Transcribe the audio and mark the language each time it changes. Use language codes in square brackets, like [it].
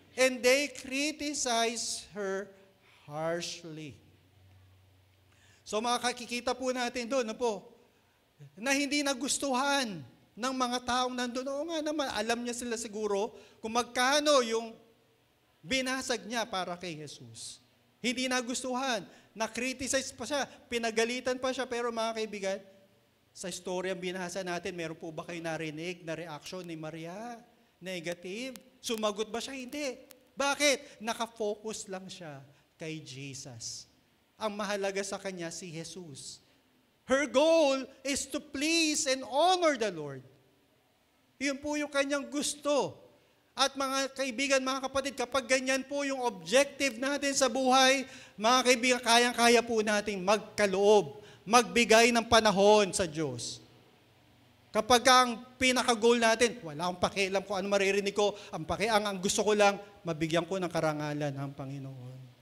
[en] And they criticize her harshly. [tl] So makakikita po natin doon, na hindi nagustuhan ng mga taong nandun. Oo nga naman, alam niya sila siguro kung magkano yung binasag niya para kay Jesus. Hindi nagustuhan. Na-criticize pa siya. Pinagalitan pa siya. Pero mga kaibigan, sa story ang binasa natin, meron po ba kayo narinig na reaction ni Maria? Negative? Sumagot ba siya? Hindi. Bakit? Nakafocus lang siya kay Jesus. Ang mahalaga sa kanya si Jesus. [en] Her goal is to please and honor the Lord. [tl] Yun po yung kanyang gusto. At mga kaibigan, mga kapatid, kapag ganyan po yung objective natin sa buhay, mga kaibigan, kayang-kaya po natin magkaloob, magbigay ng panahon sa Diyos. Kapag ang pinaka-goal natin, wala akong pakialam kung ano maririnig ko, ang gusto ko lang, mabigyan ko ng karangalan ng Panginoon.